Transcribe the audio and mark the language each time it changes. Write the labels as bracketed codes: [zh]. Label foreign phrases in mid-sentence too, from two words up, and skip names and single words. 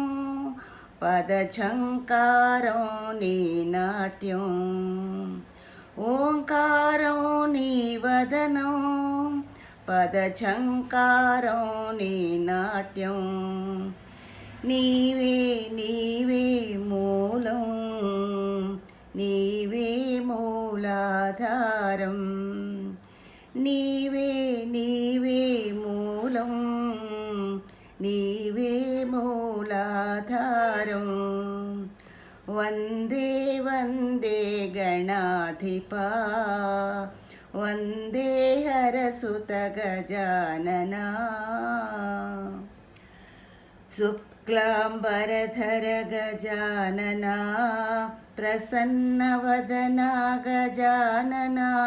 [te] పదచంకారం నీ నాట్యం ఓంకారం నీ వదనం పదచంకారం నీ నాట్యం నీవే నీవే మూలం నీవే మూలాధారం నీవే నీవే మూలం నీవే మూలాధారం [sa] वन्दे वन्दे गणाधिपा वन्दे हरसुत गजानना शुक्लाम्बरधर गजानना प्रसन्नवदना गजानना